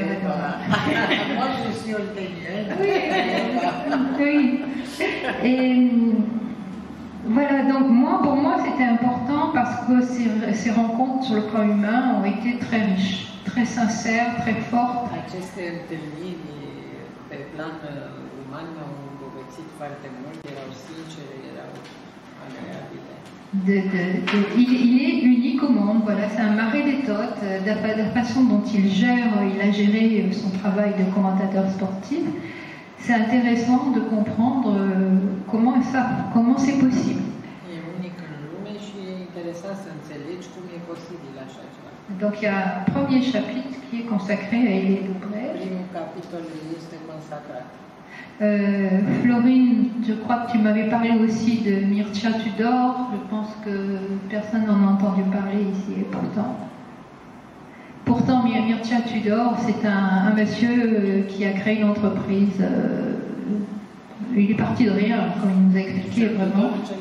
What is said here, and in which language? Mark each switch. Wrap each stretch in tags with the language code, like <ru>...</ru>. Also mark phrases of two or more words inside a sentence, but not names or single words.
<fr>Moi, je suis oltenienne. Oui. Et voilà, donc pour moi, c'était important parce que ces rencontres sur le plan humain ont été très riches, très sincères, très fortes.</fr> <ro>pe plan uman m-au îmbogățit foarte mult, erau sincere, erau agreabile.</ro> <fr>Il est unique au monde, voilà, c'est un mari d'étote, de la façon dont il a géré son travail de commentateur sportif. C'est intéressant de comprendre comment c'est possible.</fr> <ro>E unic în lume și e interesant să înțelegi cum e posibil așa ceva.</ro> <fr>Donc il y a un premier chapitre qui est consacré à Elie Dobrège.</fr> <ro>Primul capitol este consacrat.</ro> <fr>Florine, je crois que tu m'avais parlé aussi de Mircea Tudor. Je pense que personne n'en a entendu parler ici, et pourtant Mircea Tudor, c'est un monsieur qui a créé une entreprise. Il est parti de rien, comme il nous a expliqué vraiment.</fr>